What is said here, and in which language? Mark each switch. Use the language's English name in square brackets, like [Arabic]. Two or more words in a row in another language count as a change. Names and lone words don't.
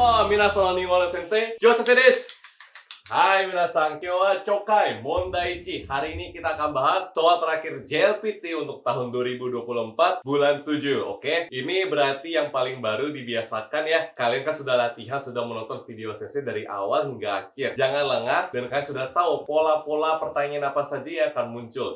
[Japanese] みなさん日本先生、ジョー先生です。はいみなさん、今日は聴解問題1. [Indonesian] Hari ini kita akan bahas soal terakhir JLPT untuk tahun 2024 bulan 7. Oke, ini berarti yang paling baru dibiasakan ya. Kalian kan sudah latihan, sudah menonton video Sensei dari awal hingga akhir. Jangan lengah dan kalian sudah tahu pola-pola pertanyaan apa saja yang akan muncul.